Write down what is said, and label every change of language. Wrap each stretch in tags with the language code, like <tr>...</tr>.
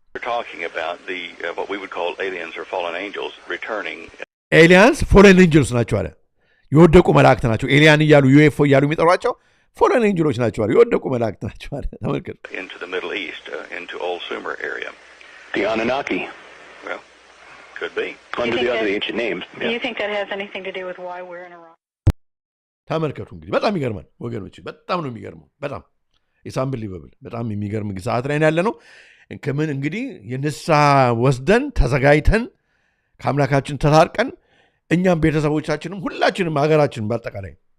<en>We're talking about the what we would call aliens or fallen angels returning.</en> <am>ኤሊያንስ ፎሬን ኤንጀልስ ናቸው አለ። የወደቁ መላእክት ናቸው። ኤሊያን እያሉ ዩኤፍኦ እያሉ የሚጠሯቸው ፎሬን ኤንጀሎች ናቸው አለ። የወደቁ መላእክት ናቸው አለ። ተመልከቱ።</am> <en>Into the Middle East, into Old Sumer area. The Anunnaki. Well, could be. Under the other ancient names. Do you think that has anything to do with why we're in Iraq?</en> <am>ተመልከቱ እንግዲህ በጣም ይገርማል ወገኖች፣ በጣም ነው የሚገርመው። በጣም ኢንቢሊቨብል በጣም የሚገርም ሰዓት ላይ ያለ ነው። ከምን እንግዲህ የንስሐ ወስደን ተዘጋጅተን ከአምላካችን ተታርቀን እኛም ቤተሰቦቻችንም ሁላችንም ሀገራችንም በአጠቃላይ</am>